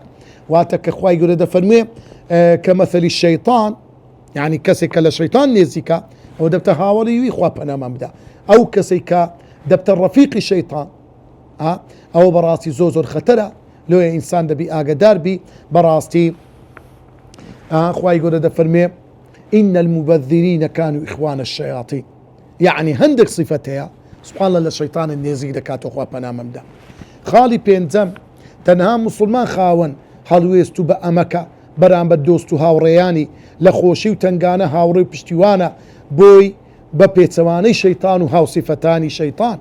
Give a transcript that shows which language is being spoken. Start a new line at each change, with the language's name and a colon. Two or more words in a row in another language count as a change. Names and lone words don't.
Central Kurdish: واتە کە خوای گەورە دەفەرموێ کە مەثەلی شەیطان یعنی کەسێک کە لە شەیطان نێزیکە ئەو دەبتە هاوڵی وی خوا پەنامان بدە، ئەو کەسێک کە دەبتە ڕەفیقی شەیطان ئەوە بەڕاستی زۆر خەتەرە لۆیە ئینسان دەبی ئاگدار بی بەڕاستی. خوای گەورە دەفەرمێ
Arabic: إن المبذرين كانوا إخوان الشياطين،
Central Kurdish: يعني هەندێک صفەت هەیە
Arabic: سبحان الله
Central Kurdish: لە شەیطان نێزیک دەکاتەوە خوا پەنامە بدە. خاڵی پێنجەم تەنها مسلمان خاوەن هەڵوێست و بە ئەمەکە بەرامبەر دۆست و هاوڕێیانی لە خۆشی و تنگانە هاوڕێ و پشتیوانە بۆی بە پێچەوانەی شەیتان و هاوسیفەتانی شەیتان.